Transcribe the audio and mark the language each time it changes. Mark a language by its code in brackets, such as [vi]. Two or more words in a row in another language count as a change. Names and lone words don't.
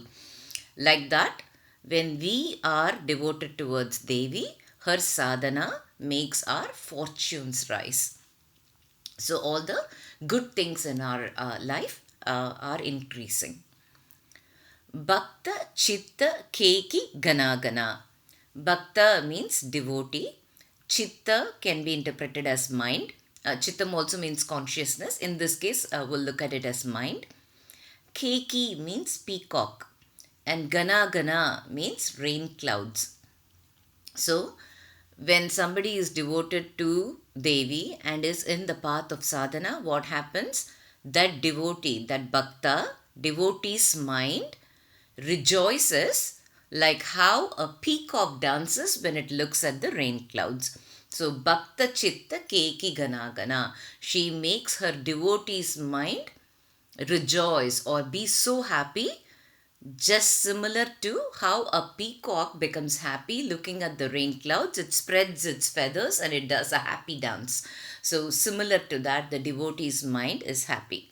[en] Like that, when we are devoted towards Devi, her sadhana makes our fortunes rise. So all the good things in our life are increasing. [sa] Bhakta, chitta, keki, ghanāghanā. [en] Bhakta means devotee. Chitta can be interpreted as mind. Chittam also means consciousness. In this case, we'll look at it as mind. Keki means peacock. And ghanāghanā means rain clouds. So, when somebody is devoted to Devi and is in the path of sadhana, what happens? That devotee, that bhakta, devotee's mind rejoices like how a peacock dances when it looks at the rain clouds. So, [sa] bhakta chitta keki ghanāghanā. [en] She makes her devotee's mind rejoice or be so happy, just similar to how a peacock becomes happy looking at the rain clouds. It spreads its feathers and it does a happy dance. So, similar to that, the devotee's mind is happy.